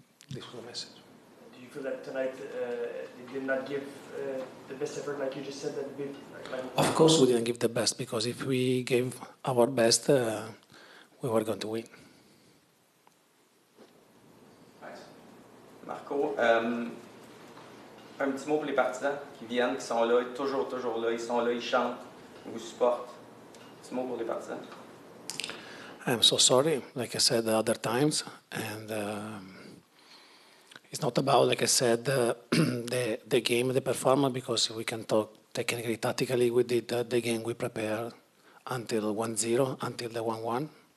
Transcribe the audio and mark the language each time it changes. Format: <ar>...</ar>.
<en>This was the message. Do you feel that tonight they did not give the best effort, like you just said? Of course, we didn't give the best, because if we gave our best, we were going to win.</en> <fr>Marco, un petit mot pour les partisans qui viennent, qui sont là, toujours là, ils sont là, ils chantent, ils vous supportent. Un petit mot pour les partisans.</fr> <en>I'm so sorry, like I said the other times, and it's not about, like I said, the game, the performance, because we can talk technically, tactically. We did the game we prepared until 1-0, until the 1-1.</en>